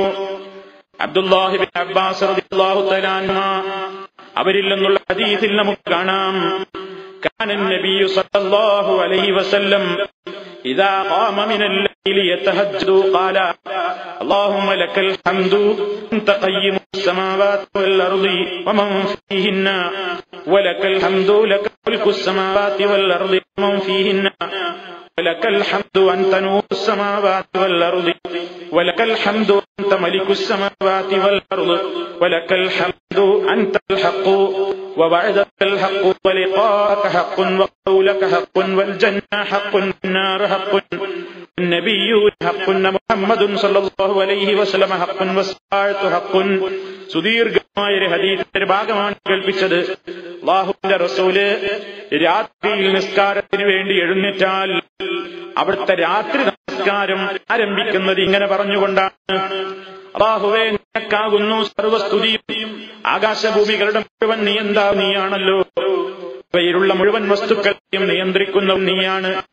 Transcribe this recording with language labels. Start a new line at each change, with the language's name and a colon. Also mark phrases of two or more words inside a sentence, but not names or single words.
Arabic: عبد الله بن عباس رضي الله تعالى عنه
Malayalam: അവരിൽ നിന്നുള്ള ഹദീസിൽ നമുക്ക് കാണാം,
Arabic: كان النبي صلى الله عليه وسلم إذا قام من الليل يتهجد قال اللهم لك الحمد أنت قيم السماوات والأرض ومن فيهن ولك الحمد لك ملك السماوات والأرض ومن فيهن ولك الحمد أنت نور السماوات والأرض ولك الحمد أنت ملك السماوات والأرض ولك الحمد أنت الحق ووعدك الحق ولقاءك حق وقولك حق والجنة حق والنار حق النبي حق محمد صلى الله عليه وسلم حق والساعة حق.
Malayalam: സുദീർഘമായ ഒരു ഹദീസിന്റെ ഭാഗമാണ് കേൾപ്പിച്ചത്. അല്ലാഹുവിന്റെ റസൂല് രാത്രിയിൽ നിസ്കാരത്തിന് വേണ്ടി എഴുന്നേറ്റാൽ അവിടുത്തെ രാത്രി നമസ്കാരം ആരംഭിക്കുന്നത് ഇങ്ങനെ പറഞ്ഞുകൊണ്ടാണ്, അല്ലാഹുവേ നിനക്കാകുന്നു സർവസ്തുതിയും, ആകാശഭൂമികളുടെ മുഴുവൻ നീയാണല്ലോ, ഇവയിലുള്ള മുഴുവൻ വസ്തുക്കളെയും നിയന്ത്രിക്കുന്നതും നീയാണ്,